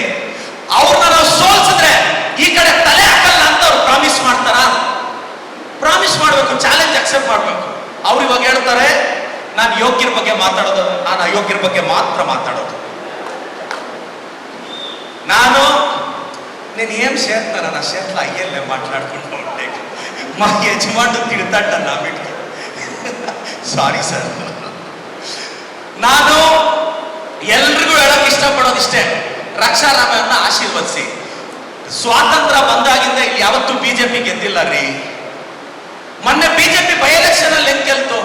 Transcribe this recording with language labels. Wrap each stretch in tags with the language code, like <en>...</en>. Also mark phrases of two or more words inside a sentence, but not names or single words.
<kn>ಅವ್ರನ್ನ ನಾವು ಸೋಲ್ಸಿದ್ರೆ ಈ ಕಡೆ ತಲೆ ಹಾಕಲ್ಲ ಅಂತ ಅವ್ರು ಪ್ರಾಮಿಸ್ ಮಾಡ್ತಾರ? ಪ್ರಾಮಿಸ್ ಮಾಡಬೇಕು,</kn> <en>challenge accept</en> <kn>ಮಾಡಬೇಕು. ಅವ್ರು ಇವಾಗ ಹೇಳ್ತಾರೆ ನಾನು ಯೋಗ್ಯರ ಬಗ್ಗೆ ಮಾತಾಡೋದು, ನಾನು ಅಯೋಗ್ಯರ ಬಗ್ಗೆ ಮಾತ್ರ ಮಾತಾಡೋದು.</kn> <te>ನಾನು నేను ఏం చేస్తాను నా చేతిలో అయ్యేళ్ళే మాట్లాడుకుంటూ ఉంటే మా యజమానుడు తిడతాడ నా బిడ్డకి.</te> <kn>ಸಾರಿ ಸರ್. ನಾನು ಎಲ್ರಿಗೂ ಹೇಳಕ್ ಇಷ್ಟಪಡೋದು ಇಷ್ಟೇ, ರಕ್ಷಾರಾಮಯ್ಯನ ಆಶೀರ್ವದಿಸಿ. ಸ್ವಾತಂತ್ರ್ಯ ಬಂದಾಗಿಂದ ಇಲ್ಲಿ ಯಾವತ್ತೂ ಬಿಜೆಪಿ ಗೆದ್ದಿಲ್ಲ ರೀ. ಮೊನ್ನೆ ಬಿಜೆಪಿ</kn> <en>by election</en> <kn>ಅಲ್ಲಿ ಹೆಂಗ್ ಗೆಲ್ತು?</kn>